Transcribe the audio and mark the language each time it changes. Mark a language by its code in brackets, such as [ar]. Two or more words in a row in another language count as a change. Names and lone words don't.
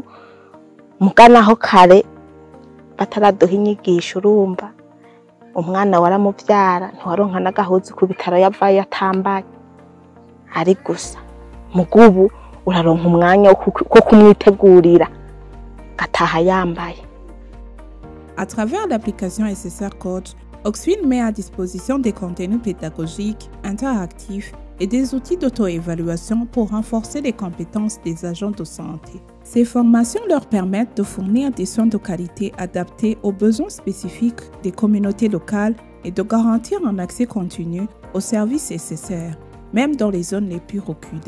[rn] Mugana aho kare bataraduha inyigisho, urumva umwana waramuvyara ntiwaronka n'agahuzu ku bitaro yavayo atambaye, ari gusa mugubu uraronka umwanya wo kumwitegurira gataha yambaye. [fr] À travers l'application SSR Coach, Oxfin met à disposition des contenus pédagogiques, interactifs et des outils d'auto-évaluation pour renforcer les compétences des agents de santé. Ces formations leur permettent de fournir des soins de qualité adaptés aux besoins spécifiques des communautés locales et de garantir un accès continu aux services SSR, même dans les zones les plus reculées.